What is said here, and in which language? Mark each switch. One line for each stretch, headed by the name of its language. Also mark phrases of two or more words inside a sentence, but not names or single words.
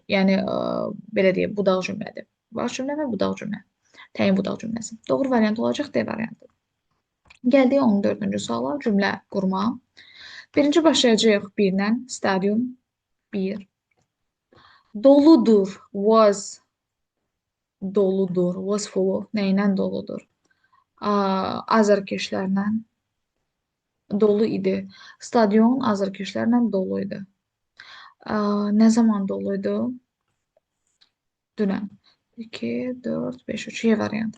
Azerbaijani: Yəni, belə deyək, budaq cümlədir. Baş cümlə və budaq cümlə. Təyin budaq cümləsi. Doğru variant olacaq D variantı. Gəldik 14-cü suala, cümlə qurma. Birinci başlayacağıq birlə, stadium, bir. Doludur,
English: was full of,
Azerbaijani: nəylə doludur? Azarkeşlərlə dolu idi. Stadion azarkeşlərlə dolu idi. Nə zaman doluydu? Dünən. 2, 4, 5, 3, Y variantı.